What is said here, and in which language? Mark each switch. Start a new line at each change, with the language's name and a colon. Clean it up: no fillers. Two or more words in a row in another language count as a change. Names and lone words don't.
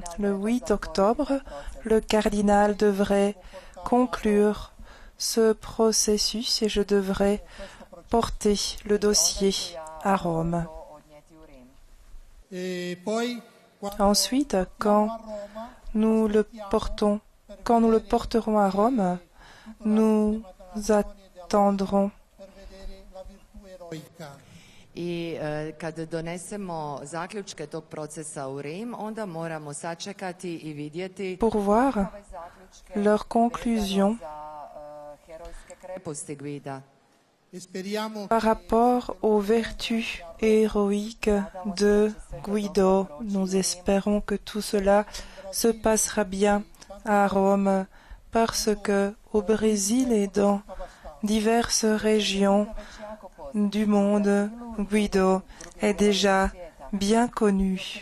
French: Le 8 octobre, le cardinal devrait conclure ce processus et je devrais porter le dossier à Rome. Ensuite, quand nous le porterons à Rome, nous attendrons.
Croatian: I kad donesemo zaključke tog procesa u Rim, onda moramo sačekati i vidjeti
French: Pour voir leurs conclusions
Croatian: herojske kreposti Guida.
French: par rapport aux vertus héroïques de Guido. Nous espérons que tout cela se passera bien à Rome parce que au Brésil et dans diverses régions du monde, Guido est déjà bien connu.